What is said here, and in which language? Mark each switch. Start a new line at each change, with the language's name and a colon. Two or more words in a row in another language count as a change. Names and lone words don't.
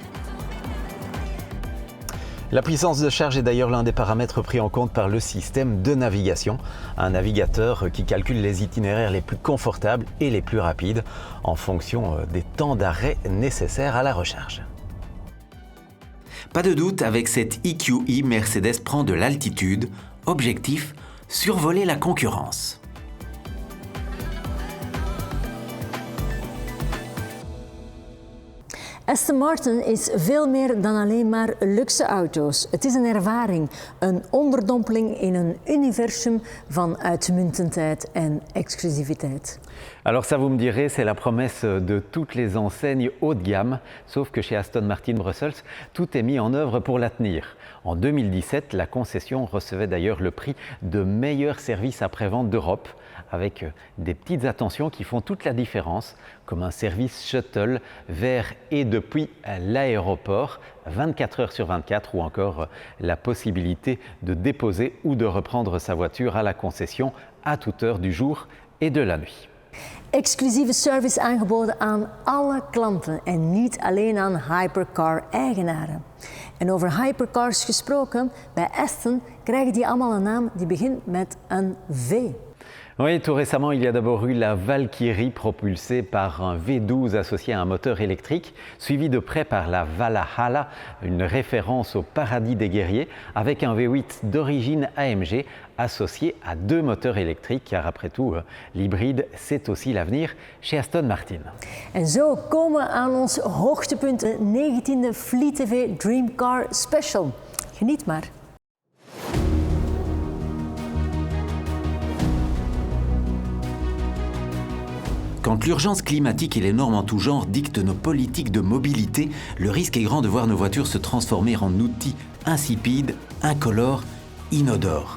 French: La puissance de charge est d'ailleurs l'un des paramètres pris en compte par le système de navigation, un navigateur qui calcule les itinéraires les plus confortables et les plus rapides en fonction des temps d'arrêt nécessaires à la recharge. Pas de doute, avec cette EQE, Mercedes prend de l'altitude. Objectif, survoler la concurrence.
Dutch: Aston Martin is veel meer dan alleen maar luxe auto's. Het is een ervaring, een onderdompeling in een universum van uitmuntendheid en exclusiviteit.
French: Alors ça, vous me direz, c'est la promesse de toutes les enseignes haut de gamme, sauf que chez Aston Martin Brussels, tout est mis en œuvre pour la tenir. En 2017, la concession recevait d'ailleurs le prix de meilleur service après-vente d'Europe, avec des petites attentions qui font toute la différence, comme un service shuttle vers et depuis l'aéroport, 24 heures sur 24, ou encore la possibilité de déposer ou de reprendre sa voiture à la concession à toute heure du jour et de la nuit.
Dutch: Exclusieve service aangeboden aan alle klanten en niet alleen aan hypercar-eigenaren. En over hypercars gesproken, bij Aston krijgen die allemaal een naam die begint met een V. Oui, tout récemment, il y a d'abord eu la Valkyrie propulsée par un V12 associé à un moteur électrique, suivi de près par la Valhalla, une référence au paradis des guerriers, avec un V8 d'origine AMG associé à 2 moteurs électriques, car après tout, l'hybride, c'est aussi l'avenir chez Aston Martin. En zo komen we aan ons hoogtepunt, de 19e Fleet TV Dream Car Special. Geniet maar.
French: Quand l'urgence climatique et les normes en tout genre dictent nos politiques de mobilité, le risque est grand de voir nos voitures se transformer en outils insipides, incolores, inodores.